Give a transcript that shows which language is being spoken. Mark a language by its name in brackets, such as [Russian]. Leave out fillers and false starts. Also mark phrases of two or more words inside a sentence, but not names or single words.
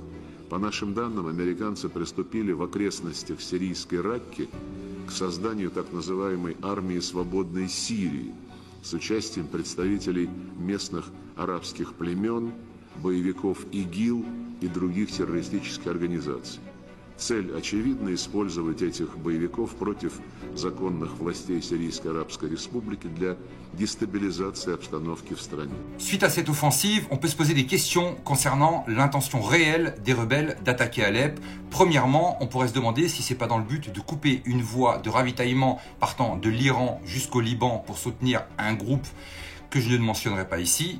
[Russian] По нашим данным, американцы приступили в окрестностях сирийской Ракки к созданию так называемой армии свободной Сирии с участием представителей местных арабских племен, боевиков ИГИЛ и других террористических организаций. Цель очевидна — использовать этих боевиков против законных властей Сирийской Арабской Республики для déstabilisation обстановки в стране. [French] Suite à cette offensive, on peut se poser des questions concernant l'intention réelle des rebelles d'attaquer Alep. Premièrement, on pourrait se demander si c'est pas dans le but de couper une voie de ravitaillement partant de l'Iran jusqu'au Liban pour soutenir un groupe que je ne mentionnerai pas ici.